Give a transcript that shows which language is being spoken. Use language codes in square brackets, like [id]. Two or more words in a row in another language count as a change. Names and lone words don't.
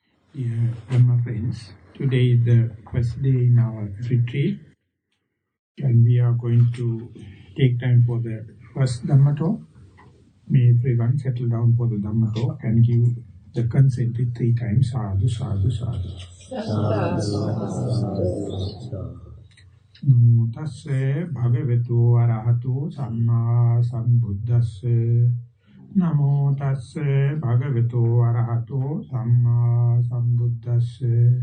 [en] Dear Dhamma friends, today is the first day in our retreat and we are going to take time for the first Dhamma talk. May everyone settle down for the Dhamma talk and give the consent 3 times. [pi] Sadhu, sadhu, sadhu. Namo tasse bhagavato arahato samma sambuddhasse. Namo tasse bhagavato arahato samma sambuddhasse.